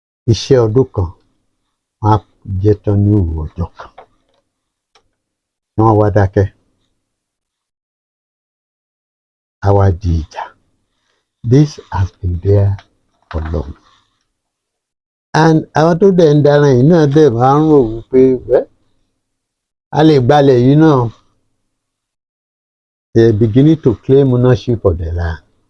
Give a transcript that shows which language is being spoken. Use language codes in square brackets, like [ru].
[yo] Iṣẹ́ ọdún kan wọ́n á jẹ tán ní òru ọjọ́ kan. Wọ́n wá dákẹ́. A wá di ìjà. [en] This has been there for long. [yo] And àwọn tó dẹ̀ ń dáná yìí náà dẹ̀ máa ń rò wípé a lè gbalẹ̀ yìí náà. [en] They are beginning to claim ownership of the land.